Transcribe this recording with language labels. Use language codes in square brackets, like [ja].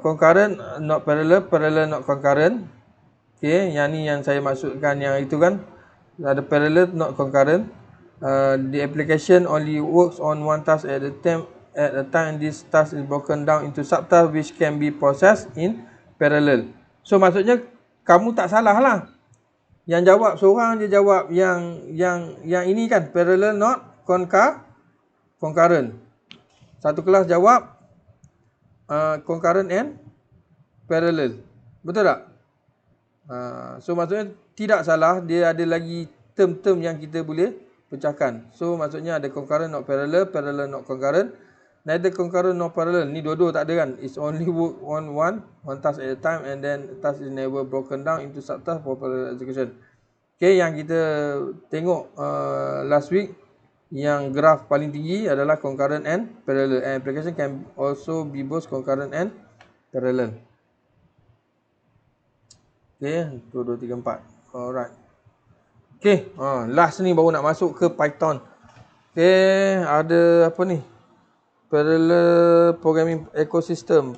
[en] Concurrent not parallel, parallel not concurrent. Okay, [ms] yang ni yang saya maksudkan, yang itu kan ada [en] parallel not concurrent. The application only works on one task at a time. This task is broken down into subtasks which can be processed in parallel. [ms] So maksudnya kamu tak salah lah. Yang jawab seorang je jawab yang ini kan, parallel not concurrent. Satu kelas jawab concurrent and parallel. Betul tak? So maksudnya tidak salah, dia ada lagi term-term yang kita boleh pecahkan. So maksudnya ada concurrent not parallel, parallel not concurrent. [en] Neither concurrent nor parallel. [ms] Ni dua-dua tak ada kan. [en] It's only work on one task at a time, and then task is never broken down into subtask for parallel execution. [ms] Okay, yang kita tengok last week, yang graf paling tinggi adalah concurrent and parallel. [en] And application can also be both concurrent and parallel. [ms] Okay, 1, 2, 3, 4. Alright. Okay, last ni baru nak masuk ke Python. [en] Okay, [ms] ada apa ni? [en] Parallel programming ecosystem.